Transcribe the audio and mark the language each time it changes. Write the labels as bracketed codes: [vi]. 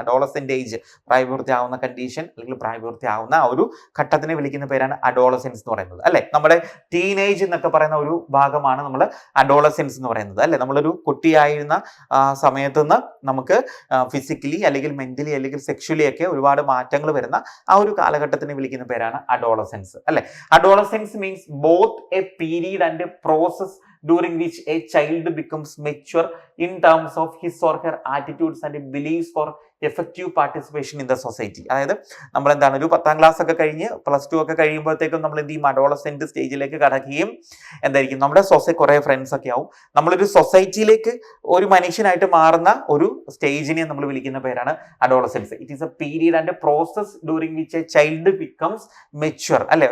[ml] Adolescent age, പ്രായപൂർത്തിയാവുന്ന condition അല്ലെങ്കിൽ പ്രായപൂർത്തിയാവുന്ന ആ ഒരു ഘട്ടത്തിനെ വിളിക്കുന്ന പേരാണ് അഡോളസെൻസ് എന്ന് പറയുന്നത് അല്ലെ. നമ്മുടെ ടീനേജ് എന്നൊക്കെ പറയുന്ന ഒരു ഭാഗമാണ് നമ്മൾ അഡോളസെൻസ് എന്ന് പറയുന്നത് അല്ലെ. നമ്മളൊരു കുട്ടിയായിരുന്ന സമയത്ത് നിന്ന് നമുക്ക് ഫിസിക്കലി അല്ലെങ്കിൽ മെന്റലി അല്ലെങ്കിൽ സെക്ഷലി ഒക്കെ ഒരുപാട് മാറ്റങ്ങൾ വരുന്ന ആ ഒരു കാലഘട്ടത്തിനെ വിളിക്കുന്ന പേരാണ് adolescence അല്ലെ. [en] adolescence means both a period and a process during which a child becomes mature in terms of his or her attitudes and beliefs for effective participation in the society. [ml] അതായത് നമ്മൾ എന്താണ് ഒരു 10ാം ക്ലാസ് ഒക്കെ കഴിഞ്ഞ് +2 ഒക്കെ കഴിയുമ്പോഴത്തേക്കും നമ്മൾ എന്ത് ചെയ്യും? അഡോളസെന്റ് സ്റ്റേജിലേക്ക് കടക്കുകയും എന്തായിരിക്കും നമ്മുടെ കുറെ ഫ്രണ്ട്സ് ഒക്കെ ആവും. നമ്മളൊരു സൊസൈറ്റിയിലേക്ക് ഒരു മനുഷ്യനായിട്ട് മാറുന്ന ഒരു സ്റ്റേജിനെ നമ്മൾ വിളിക്കുന്ന പേരാണ് Adolescence. [en] it is a period and a process during which a child becomes mature [ml] അല്ലെ.